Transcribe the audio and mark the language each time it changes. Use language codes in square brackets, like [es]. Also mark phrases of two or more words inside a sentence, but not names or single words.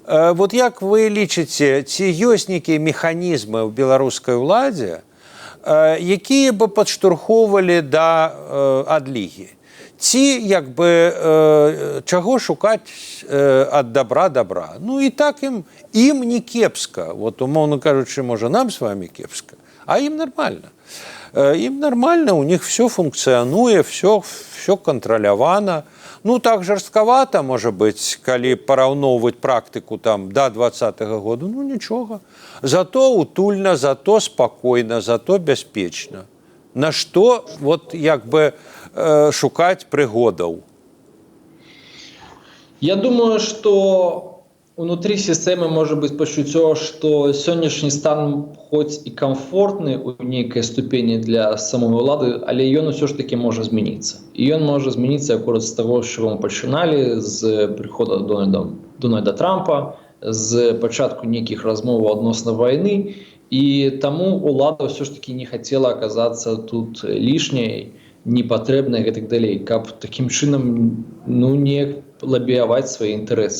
[be] Вот як вы лічыце, ці ёсць нейкія механізмы ў беларускай уладзе, якія бы падштурхоўвалі да адлігі? Ці як бы чаго шукаць ад добра? Ну і так ім не кепска. Вот, умоўна кажучы, можа, нам з вами кепска, а ім нармальна. Ім нармальна, у них все функцыянуе, все кантралявана. Ну, так жорстковато, можа быць, калі параўноўваць практыку там да 2020 году, ну нічога. Зато утульна, зато спакойна, зато бяспечна. На што вот як бы шукаць прыгодаў? [ru] Я думаю, что внутри системы может быть [be] пачуццё, что сённяшні стан хоть и комфортны у нейкай ступені для самой улады, але ён усё ж таки можа змяніцца. І ён можа змяніцца акурат з таго, з чаго мы пачыналі, з прыхода Дональда Трампа, з пачатку нейкіх размоваў адносна вайны, і таму улада ўсё ж таки не хацела аказацца тут лішняй, непатрэбнай і так далей, каб такім чынам не лабіяваць свае інтарэсы.